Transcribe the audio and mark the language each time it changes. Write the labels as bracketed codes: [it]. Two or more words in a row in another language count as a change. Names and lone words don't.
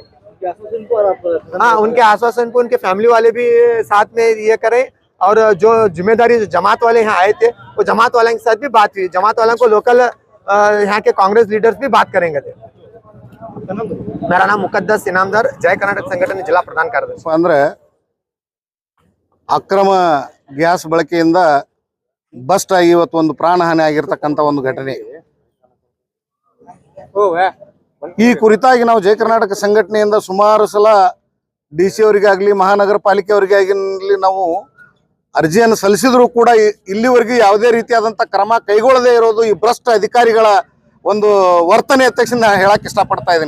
[hi] हाँ उनके आश्वासन को उनके फैमिली वाले भी साथ में ये करें, और जो जिम्मेदारी जमात वाले यहाँ आए थे वो जमात वाले के साथ भी बात हुई, जमात वालों को लोकल यहाँ के कांग्रेस लीडर्स भी बात करेंगे थे। मेरा नाम मुकद्दस इनामदार, जय कर्नाटक संगठन जिला प्रधान ಕಾರ್ಯದರ್ಶಿ। [kn] ಅಂದ್ರೆ ಅಕ್ರಮ ಗ್ಯಾಸ್ ಬಳಕೆಯಿಂದ ಬಸ್ಟ್ ಆಗಿ ಇವತ್ತು ಒಂದು ಪ್ರಾಣಹಾನಿ ಆಗಿರ್ತಕ್ಕಂಥ ಒಂದು ಘಟನೆ। ಈ ಕುರಿತಾಗಿ ನಾವು ಜಯ ಕರ್ನಾಟಕ ಸಂಘಟನೆಯಿಂದ ಸುಮಾರು ಸಲ ಡಿಸಿ ಅವರಿಗಾಗ್ಲಿ ಮಹಾನಗರ ಪಾಲಿಕೆ ಅವರಿಗಾಗಲಿ ನಾವು ಅರ್ಜಿಯನ್ನು ಸಲ್ಲಿಸಿದ್ರು ಕೂಡ ಇಲ್ಲಿವರೆಗೂ ಯಾವುದೇ ರೀತಿಯಾದಂಥ ಕ್ರಮ ಕೈಗೊಳ್ಳದೇ ಇರೋದು ಈ ಭ್ರಷ್ಟ ಅಧಿಕಾರಿಗಳ ಒಂದು ವರ್ತನೆ ತಕ್ಷಣ ಹೇಳಕ್ ಇಷ್ಟಪಡ್ತಾ ಇದ್ದೀನಿ।